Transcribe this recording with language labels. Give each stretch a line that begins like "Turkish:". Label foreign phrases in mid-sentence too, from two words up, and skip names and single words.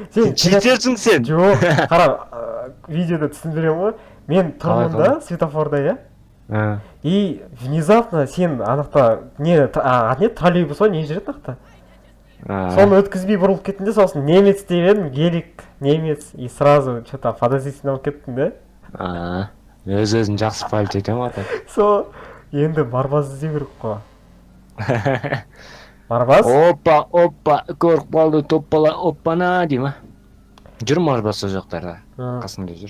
Kazakh: сен читерсің сен. Жоқ, қара, видеода түсіндірем ғой. Мен тұрмын да, светофорда, иә?
Russian: И внезапно
Kazakh: сен анақта, не троллейбус ғой, не жүреді анақта? Соны өткізбей бұрылып кеттің де, сосын немец деп едім, гелик, немец,
Russian: и сразу что-то подозрительно
Kazakh: болып кеттің да? Өз-өзін жақсы палить етем ата. Сол, енді Марбаз іздеу керек қой. Марбаз? Опа, көріп қалды топпала, оппана дейма. Жүр Марбаз сол жақтарда, қасында жүр.